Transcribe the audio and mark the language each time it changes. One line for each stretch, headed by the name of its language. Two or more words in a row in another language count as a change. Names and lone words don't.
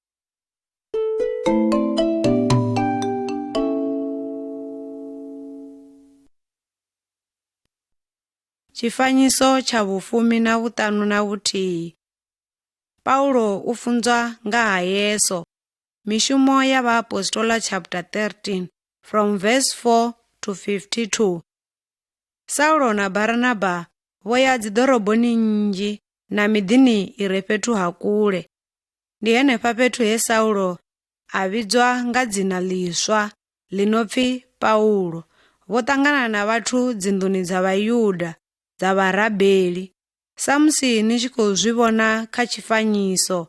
Venda: Tshifanyiso tsha 15. Paulo u funzwa nga ha Yesu. Mishumo ya Vhaapostola
English: chapter 13 from verse 4 to 52.
Venda: Saulo na Baranaba vho ya dziḓoroboni nnzhi na miḓini i re fhethu ha kule. Ndi henefha fhethu he Saulo a vhidzwa nga dzina ḽiswa ḽino pfi Paulo. Vho ṱangana na vhathu dzinḓuni dza Vhayuda dza vharabeli, sa musi ni tshi khou zwi vhona kha tshifanyiso.